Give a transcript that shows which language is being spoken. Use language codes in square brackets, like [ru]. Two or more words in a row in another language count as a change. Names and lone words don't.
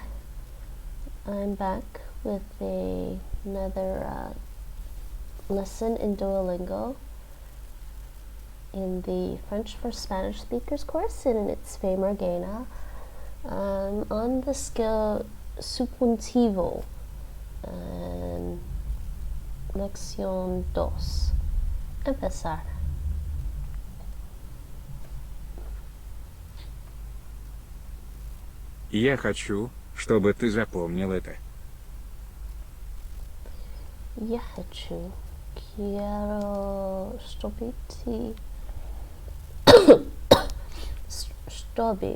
[en] I'm back with another lesson in Duolingo in the French for Spanish speakers course, and it's Fe Margena. On the skill subjuntivo, lección 2. [es] Empezar. [ru] Я хочу, чтобы ты запомнил это. Я хочу. [es] Quiero. Stobi.